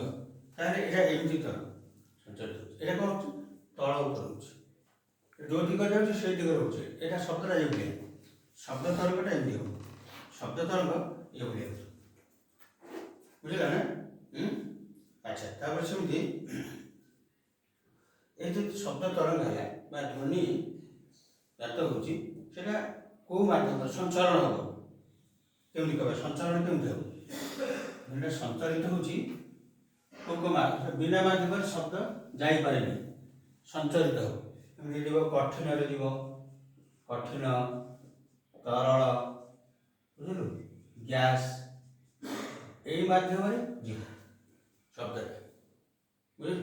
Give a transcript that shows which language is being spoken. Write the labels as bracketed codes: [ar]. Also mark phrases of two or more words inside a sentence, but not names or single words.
[or] ତାହେଲେ ଏଇଟା ଏମିତି ତରଙ୍ଗ ସଞ୍ଚାଳିତ ହେଉଛି। ଏଇଟା କ'ଣ ହେଉଛି, ତଳ ଉପରେ ହେଉଛି, ଯେଉଁ ଦିଗ ଯାଉଛି ସେଇ ଦିଗରେ ହେଉଛି। ଏଇଟା ଶବ୍ଦଟା ଏମିତି, ଶବ୍ଦ ତରଙ୍ଗଟା ଏମିତି ହେବ, ଶବ୍ଦ ତରଙ୍ଗ ଏଭଳି ହେଉଛି, ବୁଝିଲା ନା? ଆଚ୍ଛା, ତାପରେ ସେମିତି ଏଇ ଯେ ଶବ୍ଦ ତରଙ୍ଗ ହେଲା ବା ଧ୍ୱନି ଜାତ ହେଉଛି, সেটা କେଉଁ ମାଧ୍ୟମରେ ସଞ୍ଚାରଣ ହେବ? କେମିତି କହିବା ସଞ୍ଚାରଣ କେମିତି ହେବ? ଧ୍ୱନିଟା ସଞ୍ଚାଳିତ ହେଉଛି ବିନା ମାଧ୍ୟମରେ ଶବ୍ଦ ଯାଇପାରେନି, ସଞ୍ଚାଳିତ ହେବ। ଏମିତି ଯିବ କଠିନରେ ଯିବ, କଠିନ, ତରଳ, ବୁଝିଲୁ, ଗ୍ୟାସ୍, ଏଇ ମାଧ୍ୟମରେ ଯିବ ଶବ୍ଦଟା, ବୁଝିଲୁ।